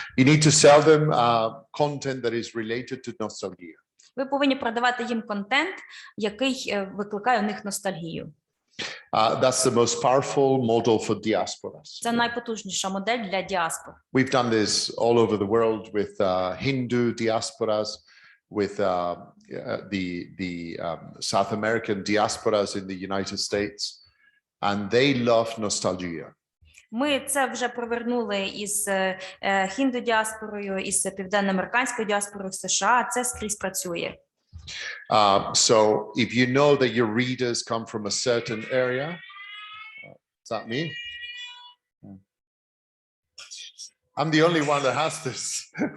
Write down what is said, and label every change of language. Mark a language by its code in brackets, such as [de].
[en] You need to sell them content that is related to nostalgia. [uk] Ви повинні продавати їм контент, який викликає у них ностальгію. [en] That's the most powerful model for diasporas. [uk] Це найпотужніша модель для діаспор. [en] We've done this all over the world with Hindu diasporas, with the South American diasporas in the United States, and they love nostalgia. [uk] Ми це вже провернули із хінду-діаспорою, із південноамериканською діаспорою в США. Це скрізь працює. [en] So if you know that your readers come from a certain area, is that me? I'm the only one that has this.